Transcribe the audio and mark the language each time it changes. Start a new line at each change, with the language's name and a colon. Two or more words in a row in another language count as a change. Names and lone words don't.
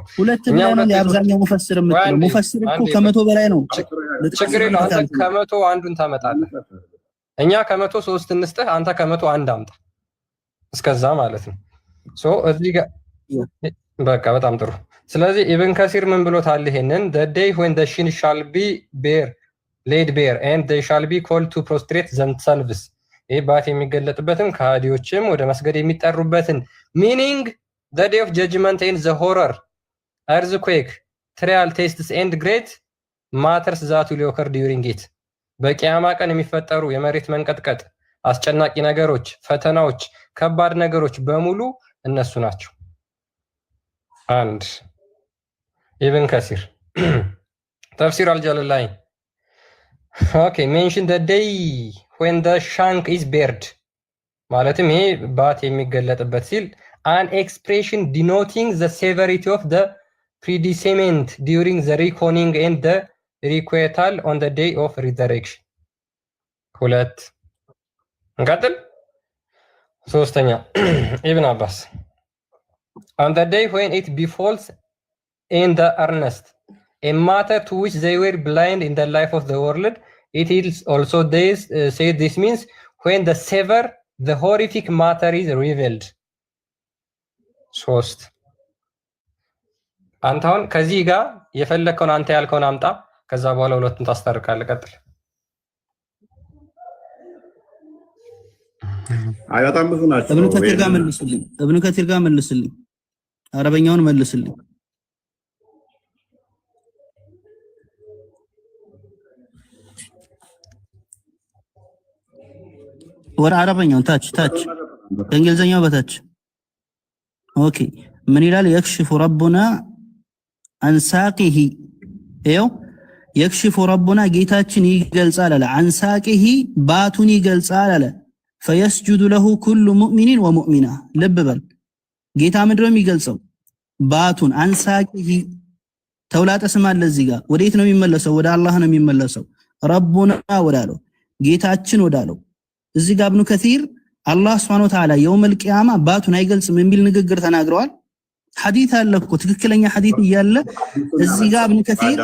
Amharic: ሁለት ነው የአብዛኛው ሙፈሲር የምትለው። ሙፈሲር እኮ ከመቶ በላይ ነው። ችግር የለውም። አንተ ከመቶ አንዱን ታመጣለህ። እኛ ከመቶ ሶስት እንስጥህ፣ አንተ ከመቶ አንድ አምጣ። እስከዛ ማለት ነው። ሶ እዚህ ጋር በቃ በጣም ጥሩ ስለዚህ ኢብን ከሲር ምን ብሎታል ይሄንን
English: the day when the shin shall be laid bare and they shall be called to prostrate themselves
Amharic: ይህ ባት የሚገለጥበትን ከሃዲዎችም ወደ መስገድ የሚጠሩበትን
English: meaning the day of judgment and the horror earthquake trial tests and great matters that will occur during it
Amharic: በቂያማ ቀን የሚፈጠሩ የመሬት መንቀጥቀጥ አስጨናቂ ነገሮች ፈተናዎች ከባድ ነገሮች በሙሉ እነሱ ናቸው አንድ ኢብን ከሲር ተፍሲር አልጀላላይን
English: okay mention the day when the shank is bared
Amharic: ማለትም ይሄ ባት የሚገለጥበት ሲል
English: an expression denoting the severity of the predicament during the reckoning and the requital on the day of resurrection
Amharic: ሁለት እንቀጥል ሶስተኛ ኢብን አባስ
English: on the day when it befalls in the earnest a matter to which they were blind in the life of the world it is also this say this means when the sever the horrific matter is revealed
Amharic: ሶስት አንተውን ከዚህ ጋር የፈለከውን አንተ ያልከውን አምጣ ከዛ በኋላ ሁለቱን ታስታርቃለህ ቀጥል በጣም ብዙ ናቸው እብኑ ከቲር ጋር መልስልኝ አረበኛውን መልስልኝ ወር አረበኛውን ታች እንግሊዘኛው በታች ኦኬ ምን ይላል
Arabic: يكشف ربنا عن ساقه
Amharic: ይኸው يكشف ربنا ጌታችን ይገልጻል አለ
Arabic: عن ساقه
Amharic: ባቱን ይገልጻል አለ
Arabic: فيسجد له كل مؤمن ومؤمنة
Amharic: ልብ በል ጌታ ምንድነው የሚገልጸው ባቱን
Arabic: عن ساقه
Amharic: ተውላጠ ስም አለ እዚህ ጋር ወዴት ነው የሚመለሰው ወደ አላህ ነው የሚመለሰው ረቡና ወዳለው ጌታችን ወዳለው እዚህ ጋር ኢብኑ ከሲር አላህ
Arabic: سبحانه وتعالى يوم القيامة
Amharic: ባቱን አይገልጽም የሚል ንግግር ተናግረዋል ሐዲስ አለ እኮ ትክክለኛ ሐዲስ እያለ እዚህ ጋር ኢብኑ ከሲር